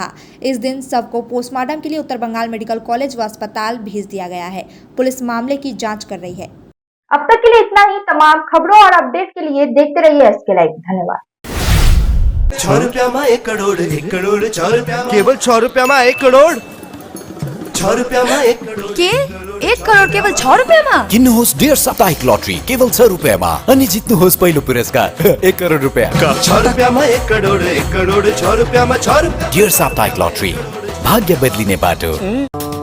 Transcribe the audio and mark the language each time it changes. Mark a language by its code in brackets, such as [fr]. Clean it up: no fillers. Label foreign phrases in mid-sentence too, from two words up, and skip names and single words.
[hi] इस दिन शव को पोस्टमार्टम के लिए उत्तर बंगाल मेडिकल कॉलेज व अस्पताल भेज दिया गया है। पुलिस मामले की जाँच कर रही है। अब तक के लिए इतना ही। तमाम खबरों और अपडेट के लिए देखते रहिए SK लाइव। धन्यवाद। 6 रुपया में 1 करोड़ 1 करोड़ 6 रुपया केवल 6 रुपया में 1 करोड़ 6 रुपया में 1 करोड़ [ne] के 1 करोड केवल 6 रुपियाँमा? किन्नुहोस् डेढ साप्ताहिक लटरी केवल 6 रुपियाँमा अनि जित्नुहोस् पहिलो पुरस्कार 1 करोड रुपियाँ। 6 रुपियाँमा 1 करोड 1 करोड 6 रुपियाँमा 6 रुपियाँ। डेढ साप्ताहिक लटरी, भाग्य बदलिने बाटो।